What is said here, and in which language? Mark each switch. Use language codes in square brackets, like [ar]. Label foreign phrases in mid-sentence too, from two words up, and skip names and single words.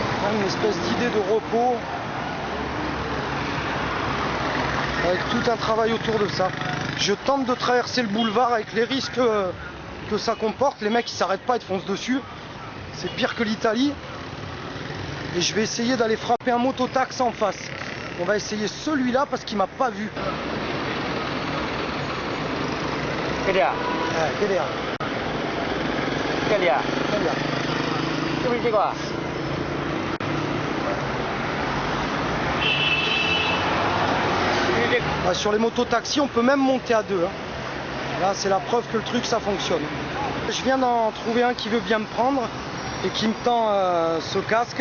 [fr] Une espèce d'idée de repos avec tout un travail autour de ça. Je tente de traverser le boulevard avec les risques que ça comporte. Les mecs ils s'arrêtent pas, ils te foncent dessus. C'est pire que l'Italie. Et je vais essayer d'aller frapper un mototax en face. On va essayer celui-là parce qu'il m'a pas vu. [vi] Cái gì à? Cái này à? Cái gì à? Cái này à? Cái gì quoi? [fr] Sur les mototaxis, on peut même monter à deux. Là, c'est la preuve que le truc, ça fonctionne. Je viens d'en trouver un qui veut bien me prendre et qui me tend ce casque.